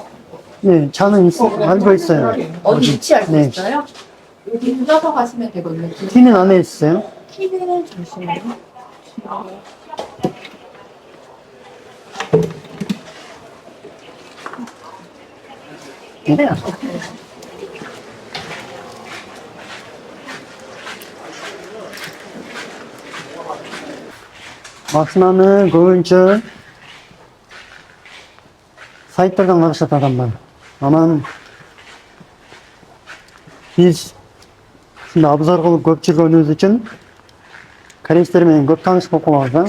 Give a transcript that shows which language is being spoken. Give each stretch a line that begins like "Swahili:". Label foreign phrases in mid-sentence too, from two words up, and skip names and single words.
Korean: 네, 차는 알고 있어요. 어디 위치 알고 네. 있어요? 여기 돌아서 가시면 되거든요. 티는 안에 있어요. 키는 잠시만요. 네.
Kyrgyz: машинаны көбүнчө сайттардан карашат адамдар. Анан биз ушундай абзар кылып көп жүргөнүбүз үчүн корейстер менен көп тааныш болуп калабыз да.